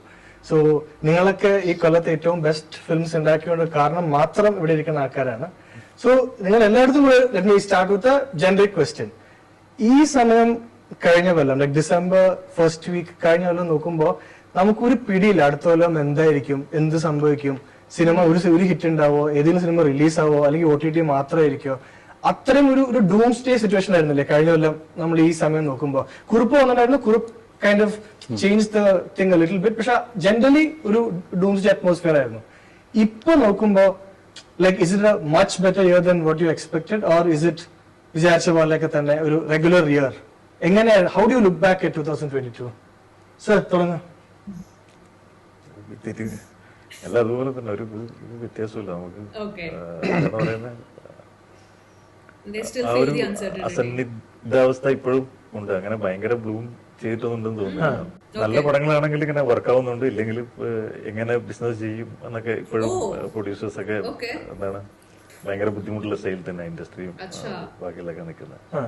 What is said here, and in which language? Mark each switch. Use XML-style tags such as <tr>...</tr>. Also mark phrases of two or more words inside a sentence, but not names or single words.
<en>So,</en> <ml>നിങ്ങൾക്ക് ഈ കൊല്ലത്തെ ഏറ്റവും</ml> <en>best films</en> <ml>ഉണ്ടാക്കിയോണ്ട് കാരണം മാത്രം ഇവിടെ ഇരിക്കുന്ന ആൾക്കാരാണ.</ml> <en>So,</en> <ml>നിങ്ങൾ എല്ലാടും</ml> <en>let me start with a generic question.</en> <ml>ഈ സമയം കഴിഞ്ഞ വെള്ളം,</ml> <en>like December first week</en> <ml>കഴിഞ്ഞ വെള്ളം നോക്കുമ്പോ നമുക്ക് ഒരു പിടിയില്ല അടുത്ത വെള്ളം എന്തായിരിക്കും, എന്ത് സംഭവിക്കും, സിനിമ ഒരു ഹിറ്റ് ഉണ്ടാവോ, ഏതിന്ന് സിനിമ റിലീസ് ആവോ അല്ലെങ്കി OTT മാത്രമായിരിക്കോ, അത്രയും ഒരു</ml> <en>doom stay situation</en> <ml>ആയിരുന്നില്ലേ കഴിഞ്ഞ കൊല്ലം നമ്മൾ ഈ സമയം നോക്കുമ്പോൾ. കുറിപ്പ് വന്നിട്ടായിരുന്നു, കുറിപ്പ്</ml> <en>kind of change the thing a little bit,</en> <ml>പക്ഷെ ജനറലി ഒരു</ml> <en>doom stay atmosphere</en> <ml>ആയിരുന്നു. ഇപ്പൊ നോക്കുമ്പോ</ml> <en>like is it a much better year than what you expected, or is it</en> <ml>വിചാരിച്ച പോലെയൊക്കെ തന്നെ ഒരു</ml> <en>regular year?</en> <ml>എങ്ങനെയാണ്,</ml> <en>how do you look back at 2022?</en> <ml>സർ തുടങ്ങാം. എല്ലാം അതുപോലെ തന്നെ, ഒരു വ്യത്യാസമില്ല നമുക്ക്. അസന്നിഗ്ധാവസ്ഥ ഇപ്പോഴും ഉണ്ട്. അങ്ങനെ ഭയങ്കര ബ്ലൂം ചെയ്തിട്ടൊന്നുണ്ടെന്ന് തോന്നുന്നു. നല്ല പടങ്ങളാണെങ്കിൽ ഇങ്ങനെ വർക്ക് ആവുന്നുണ്ട്, ഇല്ലെങ്കിൽ എങ്ങനെ ബിസിനസ് ചെയ്യും എന്നൊക്കെ ഇപ്പോഴും പ്രൊഡ്യൂസേഴ്സ് ഒക്കെ എന്താണ് ഭയങ്കര ബുദ്ധിമുട്ടുള്ള സ്റ്റൈൽ തന്നെ ഇൻഡസ്ട്രിയും ബാക്കിയുള്ളൊക്കെ നിൽക്കുന്നത്.</ml>